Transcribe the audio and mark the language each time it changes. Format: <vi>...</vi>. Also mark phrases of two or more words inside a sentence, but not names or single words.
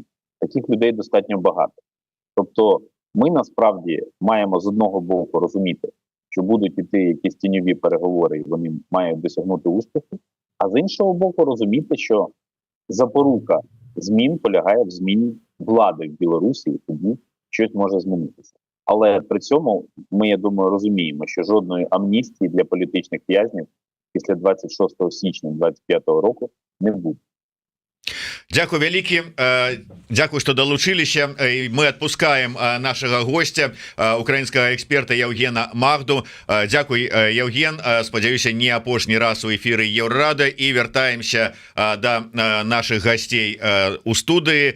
<uk>Таких людей достатньо багато. Тобто ми насправді маємо з одного боку розуміти, що будуть іти якісь тіньові переговори, і вони мають досягнути успіху, а з іншого боку розуміти, що запорука змін полягає в зміні влади в Білорусі, і тоді щось може змінитися. Але при цьому ми, я думаю, розуміємо, що жодної амністії для політичних в'язнів після 26 січня 25 року не буде.</uk> <be>Дякую вялікі, дзякуй, што далучыліся. Мы адпускаем нашага гостя, украінскага эксперта Евгена Магду. Дзякуй, Евген, спадзяюся, не апошні раз у эфіры Еўрарада, і вяртаемся да наших гасцей у студыі.</be>